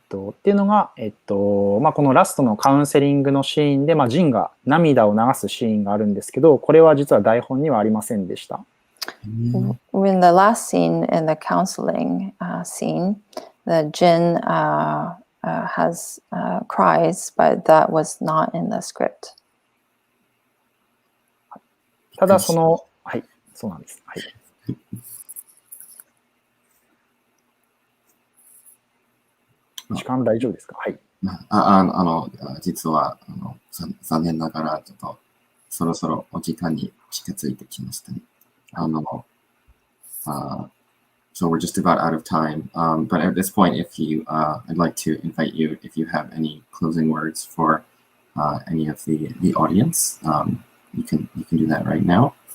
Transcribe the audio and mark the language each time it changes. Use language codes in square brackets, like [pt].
[ja] っていうのが、このラストのカウンセリングのシーンで、ジンが涙を流すシーンがあるんですけど、これは実は台本にはありませんでした。 [en] In the last scene, in the counseling scene, the Jin has cries, but that was not in the script. [ja] ただはい、そうなんです。はい。時間大丈夫ですか？はい。実は残念ながらちょっとそろそろお時間に近づいてきましたね。 [en] So we're just about out of time. But at this point, I'd like to invite you, if you have any closing words for any of the audience, you can do that right now.